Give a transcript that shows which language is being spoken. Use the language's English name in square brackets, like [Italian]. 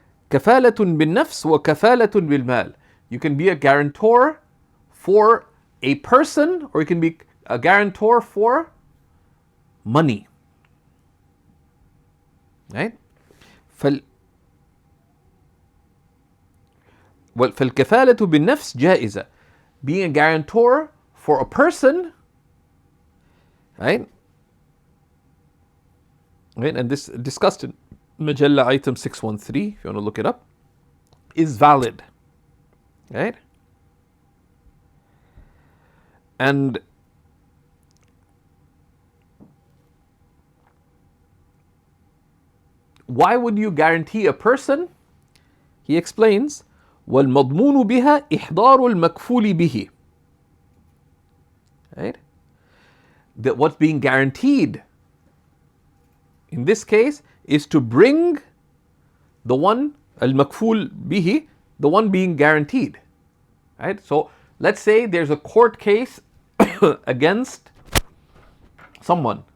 [Arabic] كفالة بالنفس وكفالة بالمال. [English] You can be a guarantor for a person, or you can be a guarantor for money. Right? [Arabic] فالكفالة بالنفس جائزة. [English] Being a guarantor for a person, right? Right? And this discussed in Majalla item 613, if you want to look it up, is valid. Right? And why would you guarantee a person? He explains, [Arabic] وَالْمَضْمُونُ بِهَا إِحْضَارُ الْمَكْفُولِ بِهِ. [English] Right? That what's being guaranteed in this case is to bring the one, al-makful bihi, the one being guaranteed. Right? So let's say there's a court case against someone.